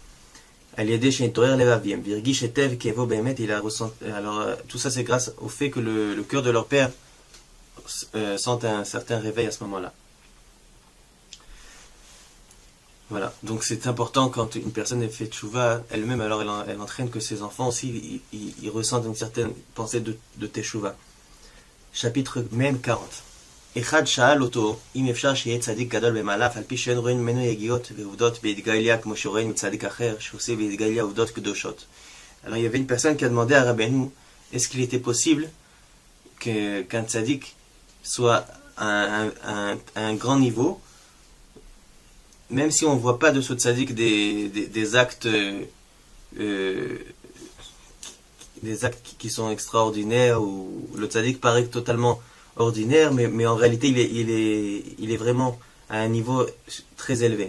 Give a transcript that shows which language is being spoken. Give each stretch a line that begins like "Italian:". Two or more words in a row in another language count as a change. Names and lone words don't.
French: Alors tout ça c'est grâce au fait que le cœur de leur père sent un certain réveil à ce moment-là. Voilà, donc c'est important quand une personne fait teshuvah elle-même, alors elle entraîne que ses enfants aussi ils ressentent une certaine pensée de teshuvah. Chapitre même 40.
Hebrew: אחד שאל אותו אם אפשר שיהיה צדיק גדול במעלה על פי שאין רואים ממנו יגיעות ועובדות בהתגליה כמו שרואים מצדיק אחר שעושה בהתגליה עובדות קדושות.
French: Alors il y avait une personne qui a demandé à Rabbeinu est-ce qu'il était possible qu'un tzaddik soit à un grand niveau, même si on ne voit pas de ce tzaddik des actes des actes qui sont extraordinaires, où le tzaddik paraît totalement ordinaire, mais en réalité il est vraiment à un niveau très élevé.